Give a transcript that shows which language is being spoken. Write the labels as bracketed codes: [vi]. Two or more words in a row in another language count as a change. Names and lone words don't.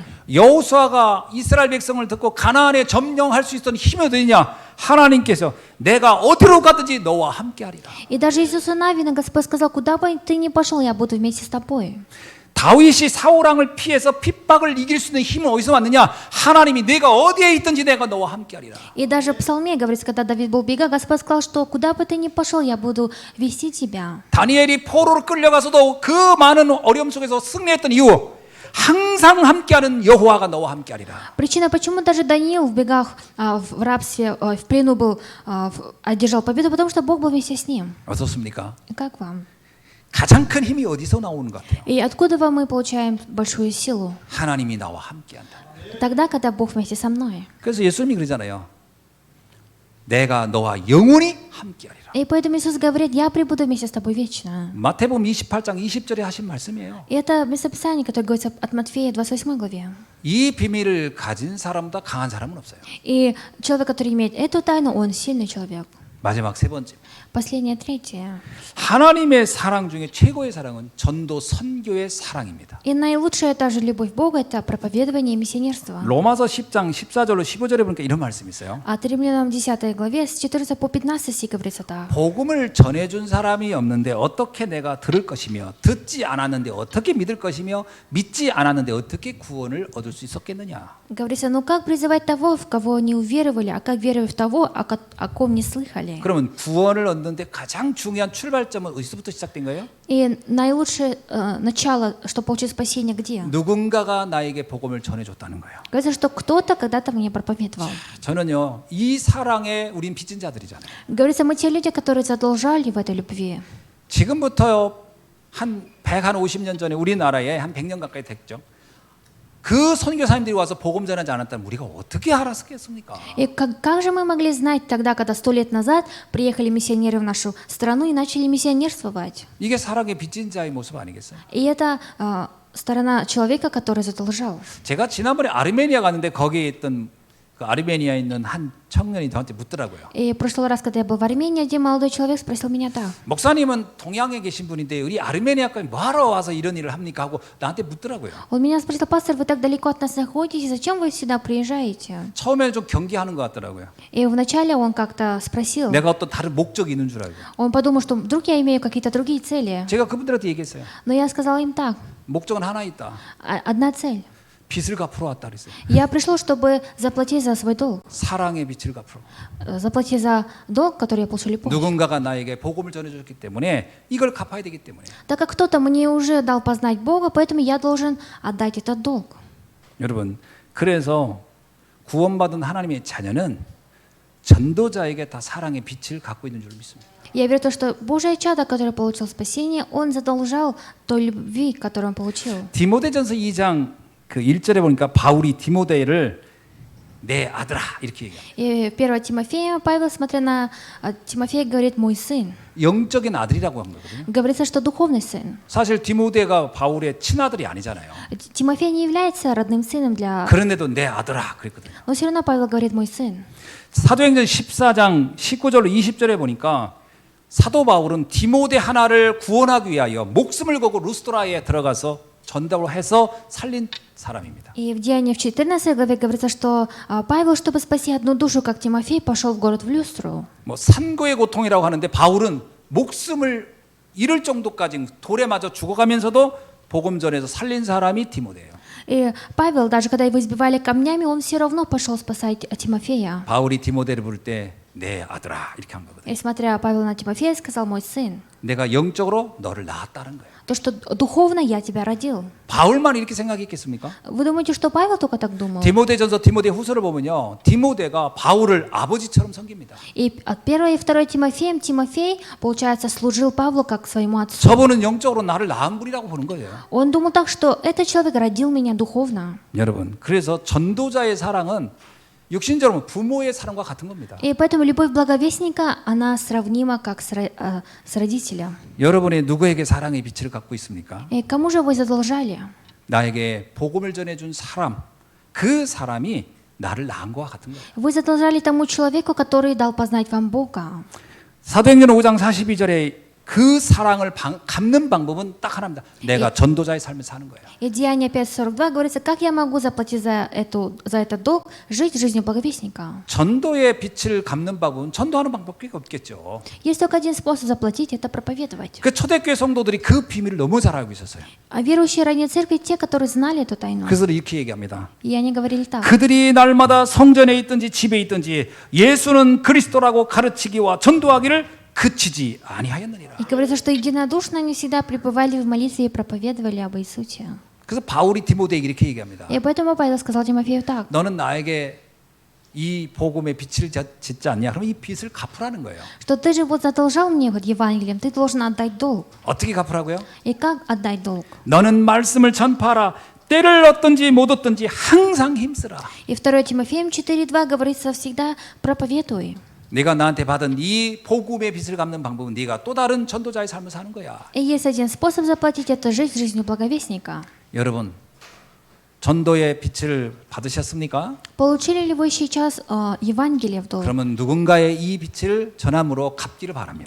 [ko] 여호수아가 이스라엘 백성을 듣고 가나안에 점령할 수 있었던 힘이 어디냐? 하나님께서 내가 어디로 가든지 너와 함께하리라. [ru] И даже Иисусу Навина Господь сказал, куда бы ты ни пошел, я буду вместе с тобой. [ko] 다윗이 사울왕을 피해서 핍박을 이길 수 있는 힘은 어디서 왔느냐? 하나님이 내가 어디에 있든지 내가 너와 함께하리라. [ru] И даже в Псалме говорится, когда Давид был в бегах, Господь сказал, что куда бы ты ни пошел, я буду вести тебя. [ko] 다니엘이 포로로 끌려가서도 그 많은 어려움 속에서 승리했던 이유, 항상 함께하는 여호와가 너와 함께하리라. [ru] Причина, почему даже Даниил в бегах, в рабстве, в плену был, одержал победу, потому что Бог был вместе с ним. [ko] 어떻습니까? [ru] Как вам? [ko] 가장 큰 힘이 어디서 나오는 것 같아요? [ru] И откуда мы получаем большую силу? [ko] 하나님이 나와 함께한다. [ru] Тогда, когда Бог вместе со мной. [ko] 그래서 예수님이 그러잖아요. 내가 너와 영원히 함께하리라. [ru] И поэтому Иисус говорит, я пребуду вместе с тобой вечно. [ko] 마태복음 28장 20절에 하신 말씀이에요. [ru] И это местописание, которое говорится от Матфея 28 главе. [ko] 이 비밀을 가진 사람보다 강한 사람은 없어요. [ru] И человек, который имеет эту тайну, он сильный человек. [ko] 마지막 세 번째. [ru] Последнее, третье. [ko] 하나님의 사랑 중에 최고의 사랑은 전도 선교의 사랑입니다. [ru] И наилучшая также любовь Бога – это проповедование и миссионерство. [ko] 로마서 10장 14절로 15절에 보니까 이런 말씀이 있어요. [ru] От Римлянам 10 главе с 14 по 15 стих говорится так. [ko] 복음을 전해준 사람이 없는데 어떻게 내가 들을 것이며 듣지 않았는데 어떻게 믿을 것이며 믿지 않았는데 어떻게 구원을 얻을 수 있었겠느냐. [ru] Говорится, ну как призывать того, в кого не уверовали, а как веровать в того, о ком не слыхали? [ko] 그러면 구원을 얻는데 가장 중요한 출발점은 어디서부터 시작된 거예요? [ru] И наилучшее начало, чтобы получить спасение, где? [ko] 누군가가 나에게 복음을 전해줬다는 거예요. [ru] Говорится, что кто-то когда-то мне проповедовал. [ko] 저는요, 이 사랑에 우린 빚진 자들이잖아요. [ru] Говорится, мы те люди, которые задолжали в этой любви. [ko] 지금부터 한 150년 전에 우리나라에 한 100년 가까이 됐죠. 그 선교사님들이 와서 복음 전하지 않았다면 우리가 어떻게 알았겠습니까? [ru] И как же мы могли знать тогда, когда 100 лет назад приехали миссионеры в нашу страну и начали миссионерствовать? [ko] 이게 사랑의 빚진 자의 모습 아니겠어요? [ru] И это сторона человека, который задолжал. [ko] 제가 지난번에 아르메니아 갔는데 거기에 있던 그 아르메니아에 있는 한 청년이 저한테 묻더라고요. [ru] И в прошлый раз, когда я был в Армении, один молодой человек спросил меня так. [ko] 목사님은 동양에 계신 분인데 우리 아르메니아까지 뭐하러 와서 이런 일을 합니까? 하고 나한테 묻더라고요. [ru] Он меня спросил, пастор, вы так далеко от нас находитесь, зачем вы сюда приезжаете? [ko] 처음에는 좀 경계하는 것 같더라고요. [ru] И вначале он как-то спросил, [ko] 내가 어떤 다른 목적이 있는 줄 알고. [ru] он подумал, что вдруг я имею какие-то другие цели. [ko] 제가 그분들한테 얘기했어요. [ru] Но я сказала им так, [ko] 목적은 하나 있다. [ru] одна цель. [ko] 빚을 갚으러 왔다 그랬어요. [ru] Я пришел, чтобы заплатить за свой долг, [ko] 사랑의 빚을 갚으러. [ru] заплатить за долг, который я получил помощь. [ko] 누군가가 나에게 복음을 전해줬기 때문에 이걸 갚아야 되기 때문에. [ru] Так как кто-то мне уже дал познать Бога, поэтому я должен отдать этот долг. [ko] 여러분, 그래서 구원받은 하나님의 자녀는 전도자에게 다 사랑의 빚을 갖고 있는 줄 믿습니다. [ru] Я верю в то, что Божие чадо, которое получил спасение, он задолжал той любви, которую он получил. [ko] 디모데전서 2장 그 1절에 보니까 바울이 디모데를 내 아들아 이렇게 얘기합니다. [ru] И 1 Тимофея, Павел, смотря на Тимофея, говорит «мой сын». [ko] 영적인 아들이라고 한 거거든요. [ru] Говорится, что духовный сын. [ko] 사실 디모데가 바울의 친아들이 아니잖아요. [ru] Тимофей не является родным сыном для... [ko] 그런데도 내 아들아 그랬거든요. [ru] Но все равно Павел говорит «мой сын». [ko] 사도행전 14장 19절로 20절에 보니까 사도 바울은 디모데 하나를 구원하기 위하여 목숨을 걸고 루스드라에 들어가서 전답을 해서 살린 사람입니다. [ru] И в Деяниях в 14 главе говорится, что Павел, чтобы спасти одну душу, как Тимофей, пошел в город в Люстру. [ko] 뭐 산고의 고통이라고 하는데 바울은 목숨을 잃을 정도까지 돌에 맞아 죽어가면서도 복음 전에서 살린 사람이 디모데예요. [ru] И Павел, даже когда его избивали камнями, он все равно пошел спасать Тимофея. [ko] 바울이 디모데를 부를 때 내 아들아 이렇게 한 거거든요. [ru] И смотря Павел на Тимофея, сказал «мой сын». [ko] 내가 영적으로 너를 낳았다는 거예요. [ru] То, что духовно я тебя родил. [ko] 바울만 이렇게 생각했겠습니까? [ru] Вы думаете, что Павел только так думал? [ko] 디모데전서 디모데 후서를 보면요. 디모데가 바울을 아버지처럼 섬깁니다. [ru] И от 1 и 2 Тимофеем Тимофей, получается, служил Павлу как своему отцу. [ko] 저분은 영적으로 나를 낳은 분이라고 보는 거예요. [ru] Он думал так, что этот человек родил меня духовно. [ko] 여러분, 그래서 전도자의 사랑은 육신적으로 부모의 사랑과 같은 겁니다. [ru] И поэтому любовь благовестника, она сравнима как с родителем. [ko] 여러분이 누구에게 사랑의 빛을 갖고 있습니까? [ru] И кому же вы задолжали? [ko] 나에게 복음을 전해준 사람, 그 사람이 나를 낳은 것과 같은 거예요. [ru] Вы задолжали тому человеку, который дал познать вам Бога. [ko] 사도행전 5장 42절에 그 사랑을 갚는 방법은 딱 하나입니다. 내가 전도자의 삶을 사는 거예요. [ru] И Деяния 5:42 говорится, как я могу заплатить за этот долг, жить жизнью благовестника. [ko] 전도의 빛을 갚는 방법은 전도하는 방법밖에 없겠죠. [ru] Есть только один способ заплатить, это проповедовать. [ko] 그 초대교회 성도들이 그 비밀을 너무 잘 알고 있었어요. [ru] А верующие ранней церкви, те, которые знали эту тайну. [ko] 그래서 이렇게 얘기합니다. [ru] И они говорили так. [ko] 그들이 날마다 성전에 있든지 집에 있든지 예수는 그리스도라고 가르치기와 전도하기를 그치지 아니하였느니라. [ru] И говорится, что единодушно они всегда пребывали в молитве и проповедовали об Иисусе. [ko] 그래서 바울이 디모데에게 이렇게 얘기합니다. [ru] И поэтому Павел сказал Тимофею так. [ko] 너는 나에게 이 복음의 빛을 짓지 않냐? 그럼 이 빚을 갚으라는 거예요. [ru] Что ты же вот задолжал мне вот Евангелием, ты должен отдать долг. [ko] 어떻게 갚으라고요? [ru] И как отдать долг? [ko] 너는 말씀을 전파하라. 때를 얻든지 못 얻든지 항상 힘쓰라. [ru] И 2 Тимофеем 4:2 говорится всегда проповедуй. [ko] 네가 나한테 받은 이 복음의 빚을 갚는 방법은 네가 또 다른 전도자의 삶을 사는 거야. [ru] И есть один способ заплатить, это жить жизнью благовестника. [ko] 여러분, 전도의 빚을 받으셨습니까? [ru] Получили ли вы сейчас Евангелие в долг? [ko] 그러면 누군가의 이 빚을 전함으로 갚기를 바랍니다.